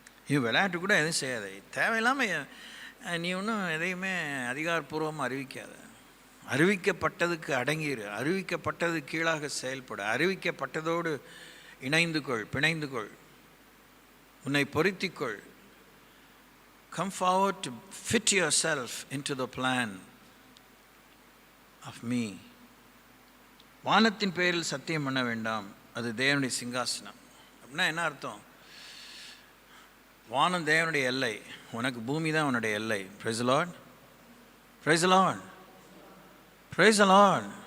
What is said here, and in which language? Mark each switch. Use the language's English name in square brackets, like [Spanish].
[Tamil] இது விளையாட்டு கூட எதுவும் செய்யாதே, தேவையில்லாமல் நீ ஒன்றும் எதையுமே அதிகாரப்பூர்வமாக அறிவிக்காத. அறிவிக்கப்பட்டதுக்கு அடங்கிடு, அறிவிக்கப்பட்டது கீழாக செயல்பட, அறிவிக்கப்பட்டதோடு பிணைந்து கொள், உன்னை பொருத்திக்கொள். [English] Come forward to fit yourself into the plan of me. [Tamil] வானத்தின் பேரில் சத்தியம் பண்ண வேண்டாம், அது தேவனுடைய சிங்காசனம். அப்படின்னா என்ன அர்த்தம்? வானம் தேவனுடைய எல்லை, உனக்கு பூமி தான் உன்னுடைய எல்லை. [English] Praise the Lord, praise the Lord, [Tamil] praise the Lord.